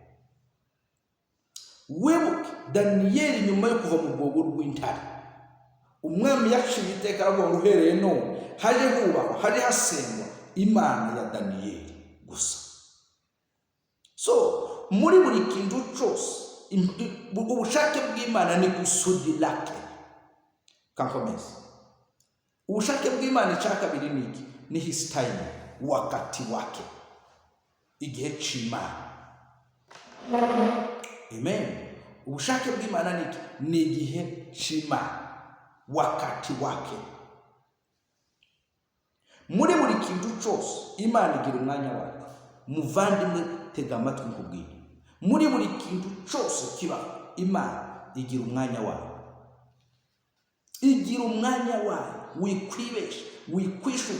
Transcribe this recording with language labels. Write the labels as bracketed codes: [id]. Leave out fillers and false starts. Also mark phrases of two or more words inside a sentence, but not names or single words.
[rw] Wibuke Daniyeli nyuma yo kuva mu rwobo rw'intare, umwami yaciye iteka aravuga ngo uhereye none haje hubahwa, haje hasengwa Imana ya Daniyeli gusa. So muri buri kintu cyose ubushake bw'Imana [sw] ni kusudi lake. [rw] Kankomeza. Ubushake bw'Imana cya kabiri ni iki? [en] Ni his time, [sw] wakati wake, [rw] igihe cy'Imana. Amen. Ubushake bw'Imana ni iki? Ni igihe cy'Imana, [sw] wakati wake. [rw] Muri buri kintu cyose Imana igira umwanya wayo. Muvandimwe, tega amatwi nkubwire. Muri buri kintu cyose kiba Imana igira umwanya wayo. Igira umwanya wayo, wikwibesha, wikwishuka.